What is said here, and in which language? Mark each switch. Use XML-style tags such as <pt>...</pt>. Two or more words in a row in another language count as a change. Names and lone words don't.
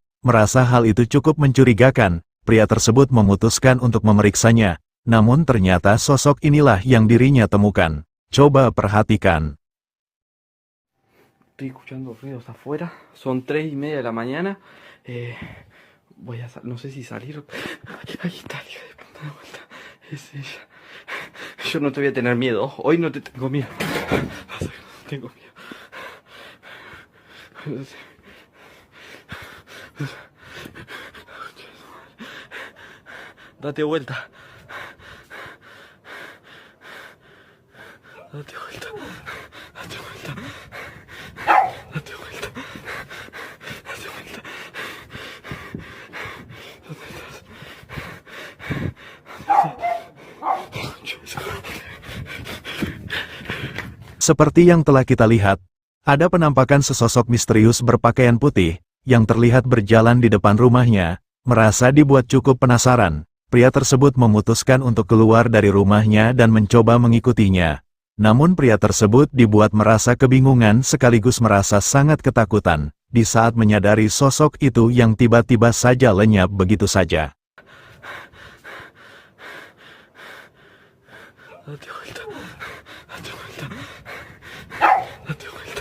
<id>Merasa hal itu cukup mencurigakan, pria tersebut memutuskan untuk memeriksanya, namun ternyata sosok inilah yang dirinya temukan. Coba perhatikan.</id> <es>Estoy escuchando ruidos afuera, son 3:30 de la mañana. No sé si salir. Ahí está, hija de puta de vuelta. Es ella. Yo no te voy a tener miedo. Hoy no te tengo miedo. Vas a ver, no tengo miedo. Date vuelta. Date vuelta. Date vuelta. Date vuelta. Date vuelta. ¿Dónde estás?</es> <id>Seperti yang telah kita lihat, ada penampakan sesosok misterius berpakaian putih, yang terlihat berjalan di depan rumahnya. Merasa dibuat cukup penasaran, pria tersebut memutuskan untuk keluar dari rumahnya dan mencoba mengikutinya. Namun pria tersebut dibuat merasa kebingungan sekaligus merasa sangat ketakutan, di saat menyadari sosok itu yang tiba-tiba saja lenyap begitu saja.</id> <es>Date vuelta. Date vuelta. Date vuelta.</es>